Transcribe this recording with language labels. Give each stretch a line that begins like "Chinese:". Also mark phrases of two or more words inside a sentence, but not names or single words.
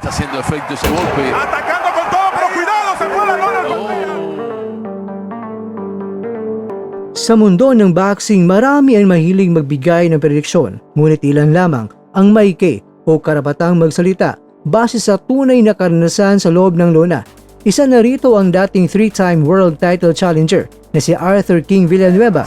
Spanish: haciendo efecto ese golpe. Atacando con todo, pero cuidado, se fue la lona.
Filipino: Sa mundo ng boxing, marami ang mahilig magbigay ng prediksyon, ngunit ilan lamang ang maike o karapatang magsalita base sa tunay na karanasan sa loob ng lona. Isa na rito ang dating
English: 3-time world title challenger
Filipino: na si Arthur King Villanueva.